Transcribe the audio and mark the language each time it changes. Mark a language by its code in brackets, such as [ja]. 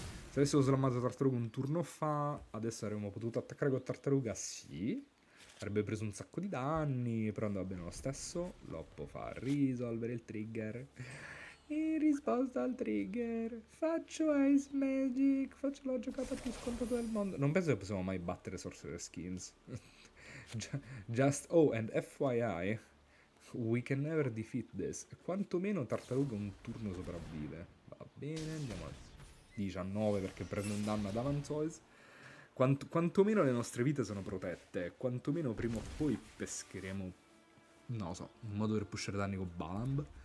[it] Se avessimo slammato tartaruga un turno fa, adesso avremmo potuto attaccare con tartaruga, sì. Avrebbe preso un sacco di danni, però andava bene lo stesso. Loppo fa risolvere il trigger. In risposta al trigger faccio Ice Magic, faccio la giocata più scontata del mondo. Non penso che possiamo mai battere Sorcerer Skills. [en] Just, oh, and FYI, we can never defeat this. [it] Quantomeno Tartaruga un turno sopravvive. Va bene, andiamo a 19 perché prende un danno ad Avantoise. Quantomeno le nostre vite sono protette. Quantomeno prima o poi pescheremo, non lo so, un modo per pushare danni con Balamb.